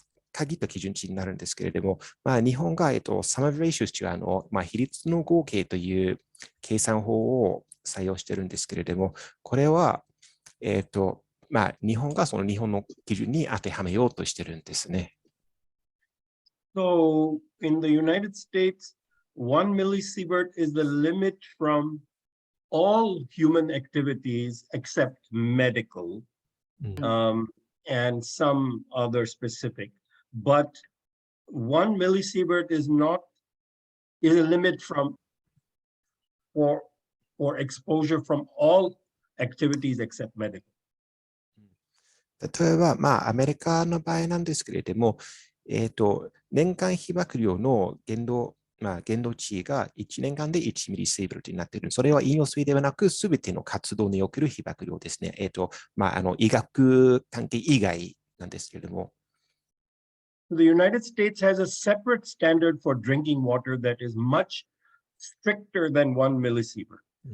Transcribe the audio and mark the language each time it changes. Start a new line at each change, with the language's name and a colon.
Japanese: 限った基準値になるんですけれども、日本が、サマーレーションの比率の合計という計算法を採用してるんですけれども、これは、日本がその日本の基準に当てはめようとしてるんですね。
English: So, in the United States, 1 millisievert is the limit from all human activities except medical and some other specific. But 1 millisievert is a limit for exposure from all activities except medical.
Japanese: 例えば、アメリカの場合なんですけれども、年間被曝量の限度値が1年間で1ミリシーベルトになっている。それは飲用水ではなく、すべての活動における被曝量ですね。医学関係以外なんですけれども。
English: The United States has a separate standard for drinking water that is much stricter than 1 millisievert.